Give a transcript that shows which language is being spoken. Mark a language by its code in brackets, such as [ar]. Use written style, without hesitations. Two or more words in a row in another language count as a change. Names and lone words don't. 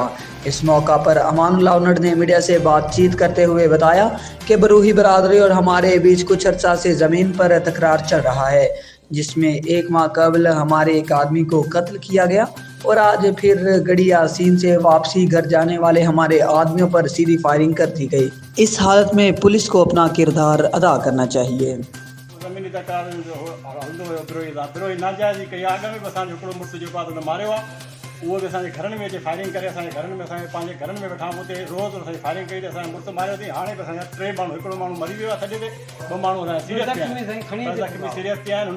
[ur] اس موقع پر امان اللہ انڑ نے میڈیا سے بات چیت کرتے ہوئے بتایا کہ بروہی برادری اور ہمارے بیچ کچھ عرصہ سے زمین پر تکرار چل رہا ہے، جس میں 1 ماہ قبل ہمارے ایک آدمی کو قتل کیا گیا اور آج پھر گڑھی یاسین سے واپسی گھر جانے والے ہمارے آدمیوں پر سیدھی فائرنگ کر دی گئی۔ اس حالت میں پولیس کو اپنا کردار ادا کرنا چاہیے۔ [sd] زمینی تکرار हलंदो हुयो विरोही नाजाइज़ कई आग में बि असांजो हिकिड़ो मुड़ुसु जेको आहे त मारियो आहे, उहो बि असांजे घरनि में अचे फायरिंग करे, असांजे घरनि में असांजे पंहिंजे घरनि में वेठा आहियूं, हुते रोज़ असांजी फायरिंग कई त असांजो मुड़ुसु मारियो अथई। हाणे बि असांजा 3 माण्हू, हिकिड़ो माण्हू मरी वियो आहे सॼे ते, 2 माण्हू असांजा सीरियस पिया आहिनि, ज़ख़्मी सीरियस पिया आहिनि।